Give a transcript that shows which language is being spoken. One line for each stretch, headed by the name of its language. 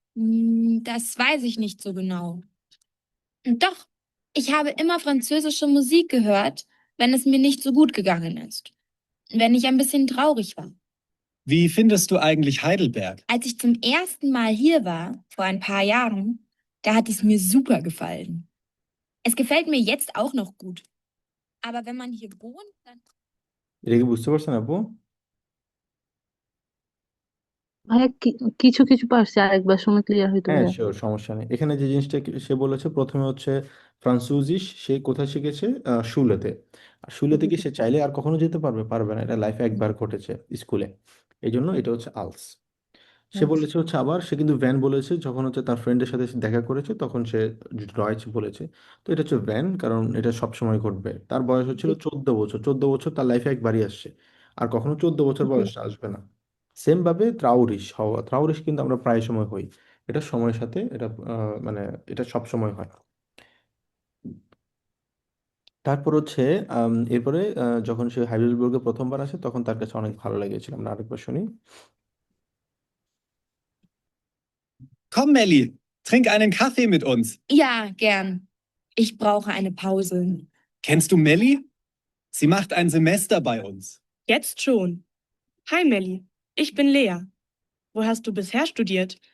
German: Das weiß ich nicht so genau. Doch, ich habe immer französische Musik gehört, wenn es mir nicht so gut gegangen ist. Wenn ich ein bisschen traurig war. Wie findest du eigentlich Heidelberg? Als ich zum ersten Mal hier war, vor ein paar Jahren, da hat es mir super gefallen. Es gefällt mir jetzt auch noch gut. Aber wenn man hier wohnt, dann...
Bangla: এটা কি বুঝতে পারছেন আপু? ভাইয়া কিছু কিছু পারছি, আরেকবার শুনে ক্লিয়ার হইতো হ্যাঁ ভাইয়া। শিওর, সমস্যা নেই। এখানে যে জিনিসটা সে বলেছে প্রথমে হচ্ছে ফ্রান্সুজিস সে কোথায় শিখেছে? শুলেতে। আর শুলেতে কি সে চাইলে আর কখনো যেতে পারবে? পারবে না, এটা লাইফে একবার ঘটেছে স্কুলে। এই জন্য এটা হচ্ছে আলস। সে আচ্ছা। বলেছে হচ্ছে আবার, সে কিন্তু ভ্যান বলেছে যখন হচ্ছে তার ফ্রেন্ডের সাথে সে দেখা করেছে তখন সে ডয়েচ বলেছে। তো এটা হচ্ছে ভ্যান, কারণ এটা সব সময় ঘটবে। তার বয়স হচ্ছিল 14 বছর, 14 বছর তার লাইফে একবারই আসছে, আর কখনো 14 বছর জি। বয়সটা আসবে না। সেম ভাবে ত্রাউরিস হওয়া, ত্রাউরিস কিন্তু আমরা প্রায় সময় হই, এটা সময়ের সাথে এটা মানে এটা সব সময় হয়। তারপর হচ্ছে এরপরে যখন সে হাইডেলবার্গে প্রথমবার আসে তখন তার কাছে অনেক ভালো লেগেছিল। আমরা আরেকবার শুনি।
German: Komm, Melli, trink einen Kaffee mit uns. Ja, gern. Ich brauche eine Pause. Kennst du Melli? Sie macht ein Semester bei uns. Jetzt schon. Hi Melli, ich bin Lea. Wo hast du bisher studiert?